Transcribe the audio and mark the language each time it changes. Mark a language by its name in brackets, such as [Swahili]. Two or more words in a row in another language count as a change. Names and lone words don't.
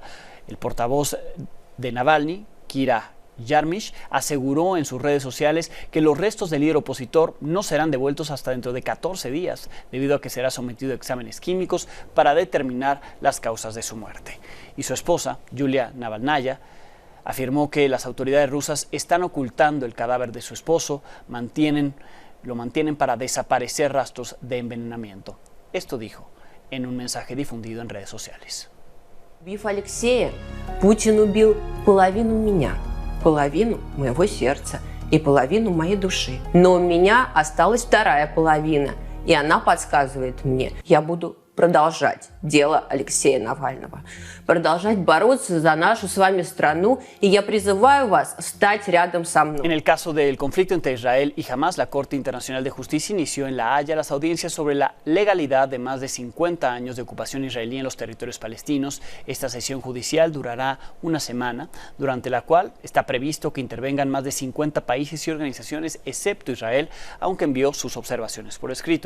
[Spanish] El portavoz de Navalny, Kira Yarmish, aseguró en sus redes sociales que los restos del líder opositor no serán devueltos hasta dentro de 14 días, debido a que será sometido a exámenes químicos para determinar las causas de su muerte. Y su esposa, Yulia Navalnaya, afirmó que las autoridades rusas están ocultando el cadáver de su esposo, lo mantienen para desaparecer rastros de envenenamiento. Esto dijo en un mensaje difundido en redes sociales. [Russian] Убив Алексея, Путин убил половину меня, половину моего сердца и половину моей души. Но у меня осталась вторая половина, и она подсказывает мне, я буду продолжать дело Алексея Навального, продолжать бороться за нашу с вами страну, y я призываю вас встать рядом со мной. [Spanish] En el caso del conflicto entre Israel y Hamas, la Corte Internacional de Justicia inició en La Haya las audiencias sobre la legalidad de más de 50 años de ocupación israelí en los territorios palestinos. Esta sesión judicial durará una semana, durante la cual está previsto que intervengan más de 50 países y organizaciones, excepto Israel, aunque envió sus observaciones por escrito.